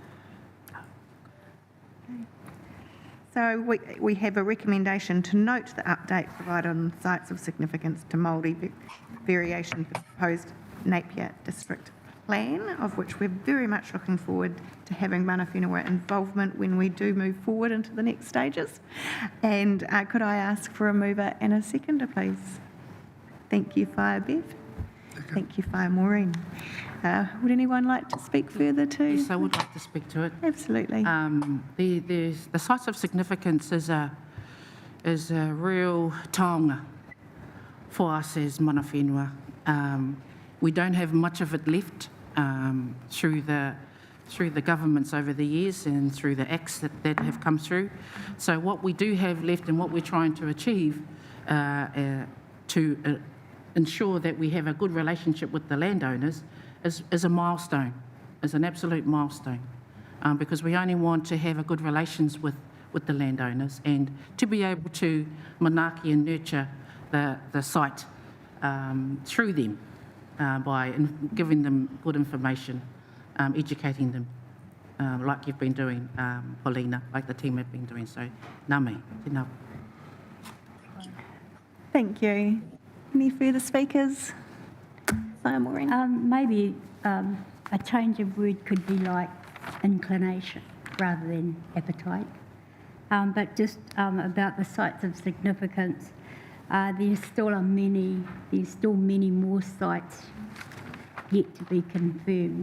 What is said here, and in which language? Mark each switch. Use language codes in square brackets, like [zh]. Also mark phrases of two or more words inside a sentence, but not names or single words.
[en] So we have a recommendation to note the update provided on sites of significance to Māori variation for the proposed Napier District Plan, of which we're very much looking forward to having [mi] mana whenua [en] involvement when we do move forward into the next stages. And could I ask for a mover and a seconder, please? Thank you, Whaia Bev. Thank you, Whaia Maureen. Would anyone like to speak further to? Yes, I would like to speak to it. Absolutely. The sites of significance is a real taonga for us as [mi] mana whenua. [en] We don't have much of it left through the governments over the years and through the acts that have come through. So what we do have left and what we're trying to achieve to ensure that we have a good relationship with the landowners is a milestone, is an absolute milestone, because we only want to have a good relations with the landowners and to be able to manaaki and nurture the site through them by giving them good information, educating them, like you've been doing, Paulina, like the team have been doing. So, [mi] ngā mihi, tēnā. [en] Thank you. Any further speakers? Whaia Maureen. Maybe a change of word could be like inclination rather than appetite. But just about the sites of significance, there's still many more sites yet to be confirmed.